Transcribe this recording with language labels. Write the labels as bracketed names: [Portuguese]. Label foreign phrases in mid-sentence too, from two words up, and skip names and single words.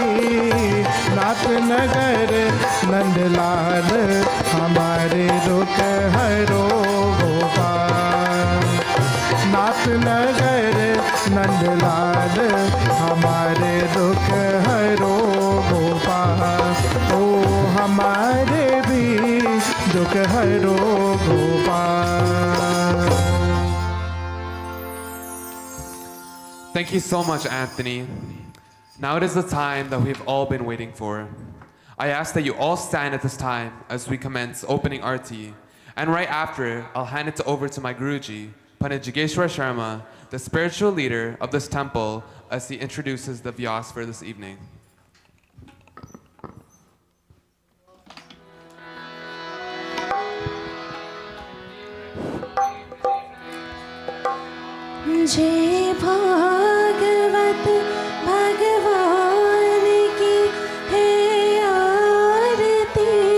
[Hindi] नाथ नगर नंदलाल हमारे दुख हरो गोपाल। नाथ नगर नंदलाल हमारे दुख हरो गोपाल। ओ हमारे भी दुख हरो गोपाल। [English] Thank you so much, Anthony. Now it is the time that we've all been waiting for. I ask that you all stand at this time as we commence opening Arti. And right after, I'll hand it over to my Guruji, Pandit Jigeshwar Sharma, the spiritual leader of this temple, as he introduces the Vyas for this evening. [Hindi] जय भागवत भगवान की है आरती।